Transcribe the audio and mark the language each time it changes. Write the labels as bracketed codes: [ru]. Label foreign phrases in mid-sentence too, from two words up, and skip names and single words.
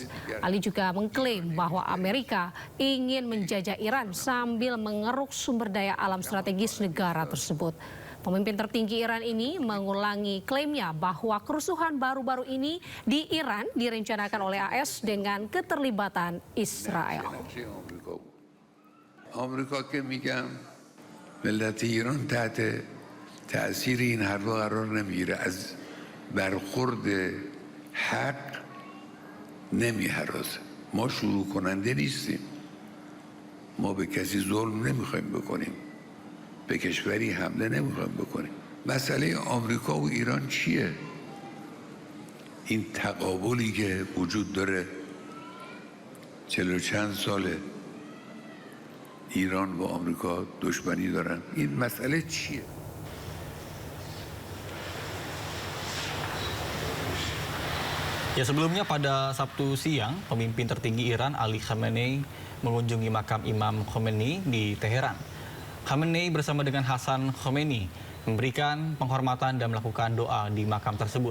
[id] Ali juga mengklaim bahwa Amerika ingin menjajah Iran sambil mengeruk sumber daya alam strategis negara tersebut. Pemimpin tertinggi Iran ini mengulangi klaimnya bahwa kerusuhan baru-baru ini di Iran direncanakan oleh AS dengan keterlibatan Israel. [fa] آمریکا که میگم ملت ایران تحت تأثیر این حرفا قرار نمیگیره، از برخورد حق نمیهرازه. ما شروع کننده نیستیم، ما به کسی ظلم نمیخوایم بکنیم، به کشوری حمله نمیخوایم بکنیم. مسئله آمریکا و ایران چیه؟ این تقابلی که وجود داره 40 چند ساله ایران با آمریکا دشمنی دارن، این مسئله چیه؟ [id] Ya, sebelumnya pada Sabtu siang, pemimpin tertinggi Iran Ali Khamenei mengunjungi makam Imam Khomeini di Teheran. Khamenei bersama dengan Hasan Khomeini memberikan penghormatan dan melakukan doa di makam tersebut.